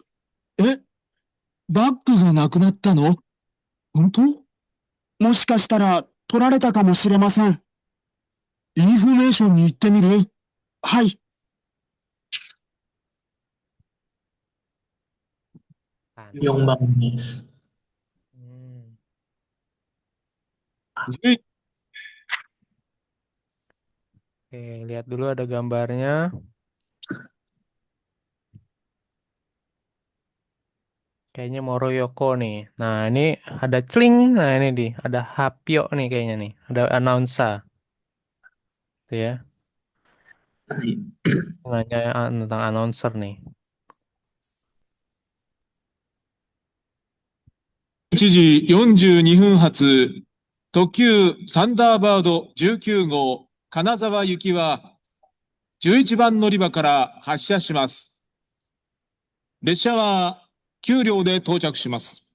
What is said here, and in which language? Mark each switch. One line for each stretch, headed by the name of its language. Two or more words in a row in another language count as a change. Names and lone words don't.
Japanese: えバッグがなくなったの本当もしかしたら取られたかもしれません。インフォメーションに行ってみるはい。 4番です。 Hmm. え
Indonesian: Oke, lihat dulu ada gambarnya. Kayaknya Moroyoko nih. Nah, ini ada Cling. Nah, ini nih. Ada Hapyo nih kayaknya nih. Ada Announce. Tuh ya.
Japanese: はい。
Indonesian: Nanya tentang announcer nih.
Japanese: 1 時42分発、特急サンダーバード19号金沢行きは11番乗り場から発車します。列車は9両で到着します。